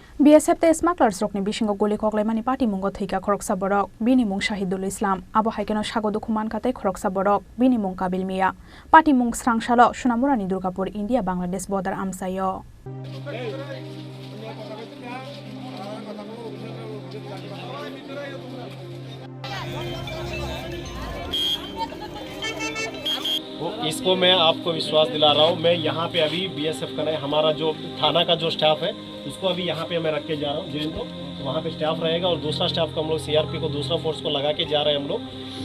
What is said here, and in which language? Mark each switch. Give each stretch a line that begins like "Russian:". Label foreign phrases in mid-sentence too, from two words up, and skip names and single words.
Kok Borok: BSF te smugglers rokni bisingo goli koklaimani party mungo theika khoroksa borok bini mung Shahidul Islam abo haikeno sagodu khuman kate khoroksa borok bini mung Kabil Mia party mung srangshalo Sunamurani Durgapur India Bangladesh border amsayo
Hindi: इसको मैं आपको विश्वास दिला रहा हूँ। मैं यहाँ पे अभी BSF का नहीं, हमारा जो थाना का जो स्टाफ है उसको अभी यहाँ पे मैं रख के जा रहा हूँ जेल को, तो वहाँ पे स्टाफ रहेगा और दूसरा स्टाफ को हम लोग CRP को दूसरा फोर्स को लगा के जा रहे हैं हम लोग।